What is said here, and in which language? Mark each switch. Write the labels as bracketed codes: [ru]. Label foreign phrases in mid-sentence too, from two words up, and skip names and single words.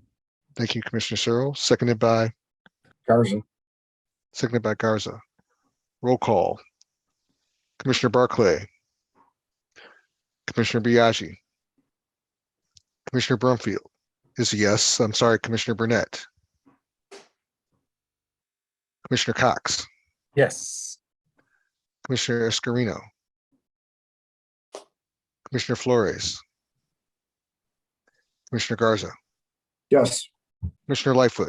[en] Thank you, Commissioner Searle. Seconded by Garza. Seconded by Garza. Roll call. Commissioner Barclay. Commissioner Biaggi. Commissioner Brumfield is a yes. I'm sorry, Commissioner Burnett. Commissioner Cox. Yes. Commissioner Escarino. Commissioner Flores. Commissioner Garza. Yes. Commissioner Lightfoot.